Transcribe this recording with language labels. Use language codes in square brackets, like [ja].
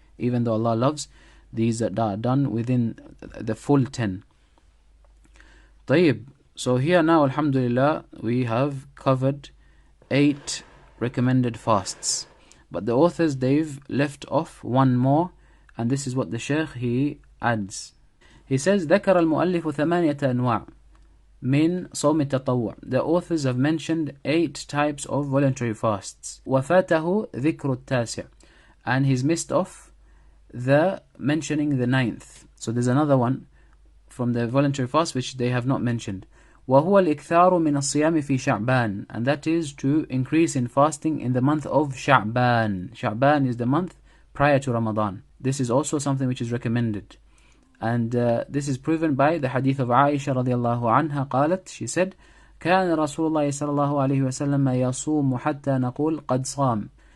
[en] Even though Allah loves these that are done within the full 10. [ar] طيب. [en] So here now, alhamdulillah, we have covered 8 recommended fasts. But the authors, they've left off one more, and this is what the Shaykh, he adds. He says, [ar] ذكر المؤلف 8 أنواع من صوم التطوع. [en] The authors have mentioned 8 types of voluntary fasts. [ar] وفاته ذكر التاسع. [en] And he's missed off the mentioning the 9th. So there's another one from the voluntary fast which they have not mentioned. [ar] وهو الإكثار من الصيام في شعبان. [en] And that is to increase in fasting in the month of Sha'ban. Sha'ban is the month prior to Ramadan. This is also something which is recommended. And this is proven by the hadith of Aisha radiallahu anha قالت, she said, [ar] كان رسول الله صلى الله عليه وسلم يصوم حتى نقول قد صام.